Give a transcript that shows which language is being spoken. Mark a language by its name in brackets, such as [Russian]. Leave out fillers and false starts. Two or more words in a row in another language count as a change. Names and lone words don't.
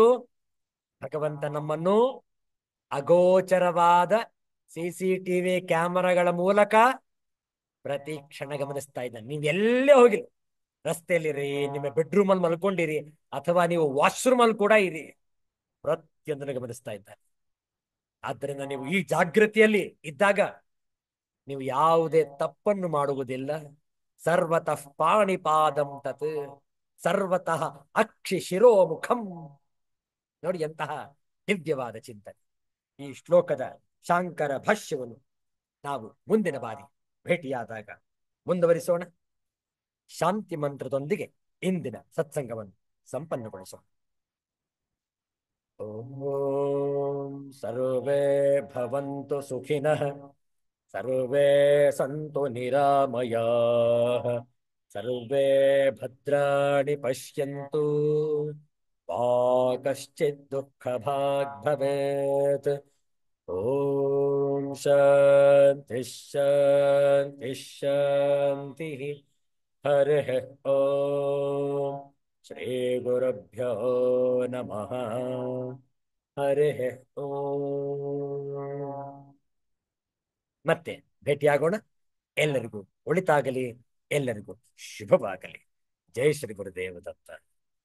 [Kannada] ಭಗವಂತ ನಮ್ಮನ್ನು ಅಗೋಚರವಾದ CCTV ಕ್ಯಾಮರಾಗಳ ಮೂಲಕ ಪ್ರತಿ ಕ್ಷಣ ಗಮನಿಸ್ತಾ ಇದ್ದಾನೆ. ನೀವು ಎಲ್ಲೇ ಹೋಗಿರಿ, ರಸ್ತೆಯಲ್ಲಿರಿ, ನಿಮ್ಮ ಬೆಡ್ರೂಮ್ ಅಲ್ಲಿ ಮಲ್ಕೊಂಡಿರಿ, ಅಥವಾ ನೀವು ವಾಶ್ರೂಮ್ ಅಲ್ಲಿ ಕೂಡ ಇರಿ, ಪ್ರತಿಯೊಂದನ್ನು ಗಮನಿಸ್ತಾ ಇದ್ದಾನೆ. ಆದ್ದರಿಂದ ನೀವು ಈ ಜಾಗೃತಿಯಲ್ಲಿ ಇದ್ದಾಗ ನೀವು ಯಾವುದೇ ತಪ್ಪನ್ನು ಮಾಡುವುದಿಲ್ಲ. [Sanskrit] ಸರ್ವತಃ ಪಾಣಿಪಾದಂ ತತ್, ಸರ್ವತಃ ಅಕ್ಷಿ ಶಿರೋಮುಖಂ. [Kannada] ನೋಡಿ ಎಂತಹ ದಿವ್ಯವಾದ ಚಿಂತನೆ. ಈ ಶ್ಲೋಕದ ಶಾಂಕರ ಭಾಷ್ಯವನ್ನು ನಾವು ಮುಂದಿನ ಬಾರಿ ಭೇಟಿಯಾದಾಗ ಮುಂದುವರಿಸೋಣ. ಶಾಂತಿ ಮಂತ್ರದೊಂದಿಗೆ ಇಂದಿನ ಸತ್ಸಂಗವನ್ನು ಸಂಪನ್ನಗೊಳಿಸೋಣ. [Sanskrit] ಓಂ ಸರ್ವೇ ಭವಂತು ಸುಖಿನಃ, ಸರ್ವೇ ಸಂತು ನಿರಾಮಯಾಃ, ಸರ್ವೇ ಭದ್ರಾಣಿ ಪಶ್ಯಂತು, ಮಾ ಕಶ್ಚಿತ್ ದುಃಖಭಾಗ್ ಭವೇತ್. ಓಂ ಶಾಂತಿ ಶಾಂತಿ ಶಾಂತಿ. ಹರಿಃ ಓಂ. ಶ್ರೀ ಗುರುಭ್ಯೋ ನಮಃ. ಹರಿಃ ಓಂ. [Kannada] ಮತ್ತೆ ಭೇಟಿಯಾಗೋಣ. ಎಲ್ಲರಿಗೂ ಒಳಿತಾಗಲಿ, ಎಲ್ಲರಿಗೂ ಶುಭವಾಗಲಿ. ಜೈ ಶ್ರೀ ಗುರುದೇವ ದತ್ತ.